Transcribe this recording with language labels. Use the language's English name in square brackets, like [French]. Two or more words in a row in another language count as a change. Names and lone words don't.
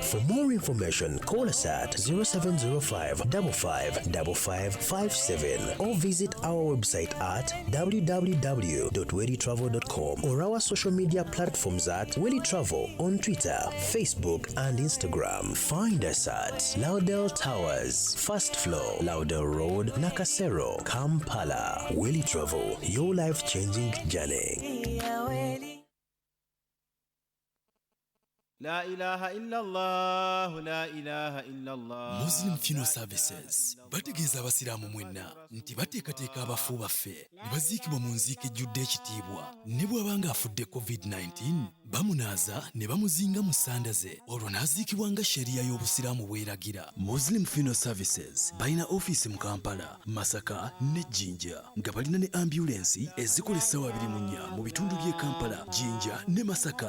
[English] For more information, call us at 0705 555557 or visit our website at www.weditravel.com or our social media platforms at Wedi Travel on Twitter, Facebook, and Instagram. Find us at Laudel Towers, First Floor, Laudel Road, Nakasero, Kampala. Wedi Travel, your life-changing journey. [Arabic] لا إله إلا الله، لا إله إلا الله. [Ganda] Muslim Funeral Services bategeeza abasiraamu mwenna nti bateekateeka abafu baffe ne baziikibwa mu nziika ejjudde ekitiibwa ne bw'abanga afudde COVID-19 bamunaaza ne bamuzinga mu ssanda ze olwo n'aziikibwa nga sheriya y'obusiraamu bw'eragira. Muslim Funeral Services balina ofiisi mu Kampala, Masaka ne Jinja nga balina ne ambulensi ezikola essaawa 24 mu bitundu by'e Kampala, Jinja ne Masaka.